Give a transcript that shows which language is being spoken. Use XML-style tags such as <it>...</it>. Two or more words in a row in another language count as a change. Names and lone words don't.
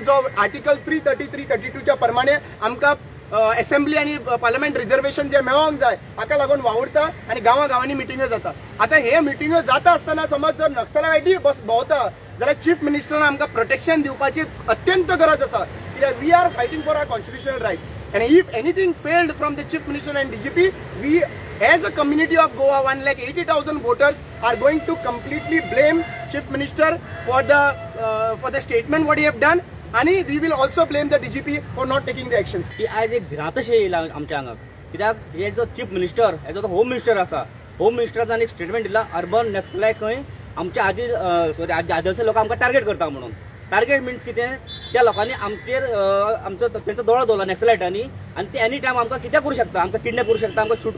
<kok>जो आर्टिकल 333-32 च्या प्रमाणे आमकां असेंब्ली आणि</kok> <en>parliament reservation</en> <kok>जे मेळोंक जाय हाका लागून वावुरता आणि गांवांनी मिटिंग्यो जाता आता हे मिटिंग्यो जाता आसतना समज जर नक्सलायटी भोंवता जाल्यार चीफ मिनिस्टरान आमकां प्रोटेक्शन दिवपाची अत्यंत गरज आसा कित्याक</kok> <en>we are fighting for our constitutional right and if anything failed from the chief minister and DGP we as a community of Goa 1,80,000 voters are going to completely blame chief minister for the statement what he have done and we will also blame the DGP for not taking the actions</en> <kok>की आज एक भिरांतशें येयला आमच्या हांगा कित्याक हे जो</kok> <en>chief minister</en> <kok>हेजो तो</kok> <en>home minister</en> <kok>आसा होम मिनिस्टरान एक स्टेटमेंट दिला</kok> <en>urban Naxalite</en> <kok>खंय आमच्या आदिवासी लोकांक आमकां टार्गेट करता म्हणून टार्गेट मिन्स कितें त्या लोकांनी आमचेर आमचो तेंचो दोळो दवरला नॅक्सलायटांनी आणि ते</kok> <en>any time</en> <kok>आमकां कितें करूं शकता आमकां किडनॅप करूं शकता आमकां शूट</kok>